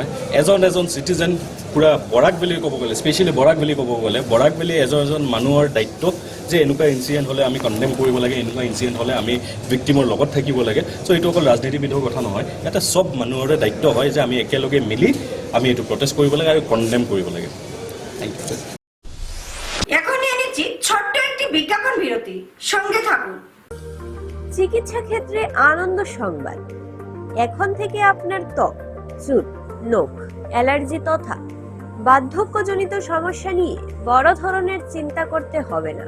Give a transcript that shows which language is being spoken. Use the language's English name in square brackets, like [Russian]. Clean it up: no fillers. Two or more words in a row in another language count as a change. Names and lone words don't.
[Assamese] এজন চিটিজেন পূৰা বৰাক ভেলী ক'ব গ'লে, স্পেচিয়েলি বৰাক ভেলী ক'ব গ'লে, বৰাক ভেলী এজন মানুহৰ দায়িত্ব যে এনেকুৱা ইনচিডেণ্ট হ'লে আমি কণ্ডেম কৰিব লাগে, এনেকুৱা ইনচিডেণ্ট হ'লে আমি ভিক্টিমৰ লগত থাকিব লাগে। চ' এইটো অকল ৰাজনীতিবিদৰ কথা নহয়, এটা চব মানুহৰে দায়িত্ব হয় যে আমি একেলগে মিলি আমি এইটো প্ৰটেষ্ট কৰিব লাগে আৰু কণ্ডেম কৰিব লাগে। [English] thank you. [Bangla] এখন নিয়ে নিচ্ছি ছোট্ট একটি বিজ্ঞাপন বিরতি, সঙ্গে থাকুন। চিকিৎসা ক্ষেত্রে আনন্দ সংবাদ। এখন থেকে আপনার ত্বক, চুল, নখ, অ্যালার্জি তথা বার্ধক্যজনিত সমস্যা নিয়ে বড় ধরনের চিন্তা করতে হবে না।